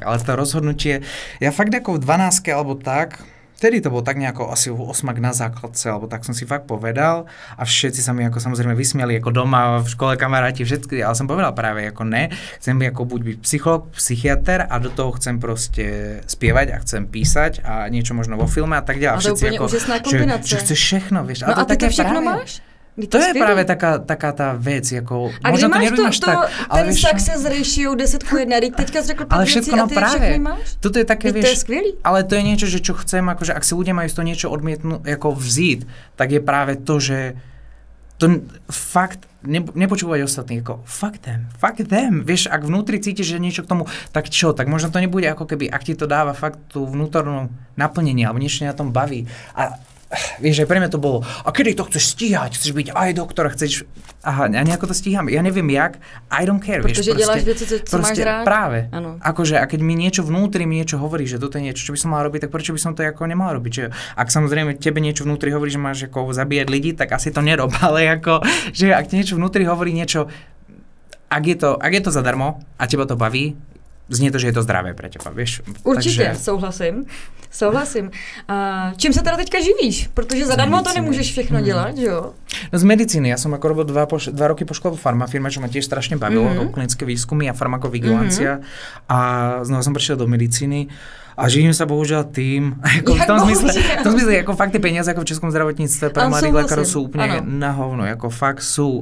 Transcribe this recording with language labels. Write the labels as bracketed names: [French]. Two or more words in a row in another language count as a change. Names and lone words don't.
[Slovak] Ale to rozhodnutie, ja fakt ako v 12 alebo tak, vtedy to bolo tak nejako asi 8 na základce, alebo tak som si fakt povedal a všetci sa mi ako samozrejme vysmiali ako doma, v škole kamaráti, všetky, ale som povedal práve ako ne, chcem ako buď byť psycholog, psychiater a do toho chcem proste spievať a chcem písať a niečo možno vo filme a tak ďalej. A to je úplne úžasná kombinácia. Že chceš všechno, vieš. [Czech] No a ty to všechno máš? [Slovak] To je práve taká tá vec, ako a možno to nerozumíš tak, ale ten [English] success ratio [Slovak] 10:1, [Czech] teďka jsi řekl 5 věcí a ty všechny máš? [Slovak] Toto je také, vieš, [Czech] to je skvělý. [Slovak] Ale to je niečo, že čo chcem, akože ak si ľudia majú z toho niečo odmietnúť, ako vzít, tak je práve to, že to fakt nepočúvať ostatných, ako [English] fuck them, [Slovak] vieš, ak vnútri cítiš, že niečo k tomu, tak čo, tak možno to nebude ako keby, ak ti to dáva fakt tú vnútornú naplnenie, alebo niečo na tom baví. A vieš, aj pre mňa to bolo, a kedy to chceš stíhať? Chceš byť aj doktor, chceš... Aha, a nejako to stíham. Ja neviem jak, [English] I don't care, [Czech] protože [Slovak] vieš. [Czech] Děláš věci, co máš rád. [Slovak] Práve. [Czech] Ano. [Slovak] Akože, a keď mi niečo vnútri, mi niečo hovorí, že toto je niečo, čo by som mal robiť, tak prečo by som to ako nemal robiť? Že ak samozrejme tebe niečo vnútri hovorí, že máš ako zabíjať ľudí, tak asi to nerob, ale ako, že ak ti niečo vnútri hovorí niečo, ak je to zadarmo a teba to baví, znie to, že je to zdravé pre teba, vieš. [Czech] Určitě, souhlasím. Čím se teda teďka živíš? Protože zadarmo to nemůžeš všechno dělat, že jo? [Slovak] No z medicíny. Ja som ako robil 2 roky po škole farmafirme, čo ma tiež strašne bavilo, klinické výskumy a farmakovigilancia. A znova som prešiel do medicíny. A živím sa bohužiaľ tým, ako v tom zmysle, ako fakt tie peniaze ako v českom zdravotníctve pre mladých lekárov sú úplne na hovno, ako fakt sú.